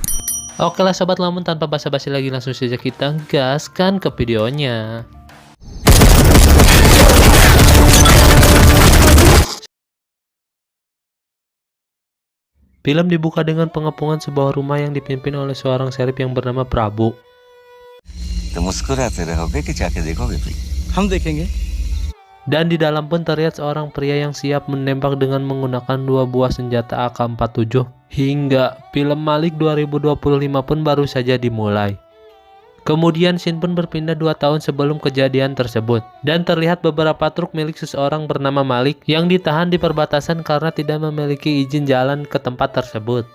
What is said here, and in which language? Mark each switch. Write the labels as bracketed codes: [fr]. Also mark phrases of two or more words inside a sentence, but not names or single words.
[id] Oke lah sobat Lamun, tanpa basa-basi lagi langsung saja kita gaskan ke videonya. Film dibuka dengan pengepungan sebuah rumah yang dipimpin oleh seorang sheriff yang bernama Prabu. [hi] तो मुस्कुराते रहोगे कि जाके देखोगे भी? हम देखेंगे। [id] Dan di dalam pun terlihat seorang pria yang siap menembak dengan menggunakan dua buah senjata AK-47. Hingga film Malik 2025 pun baru saja dimulai. Kemudian scene pun berpindah 2 tahun sebelum kejadian tersebut. Dan terlihat beberapa truk milik seseorang bernama Malik yang ditahan di perbatasan karena tidak memiliki izin jalan ke tempat tersebut.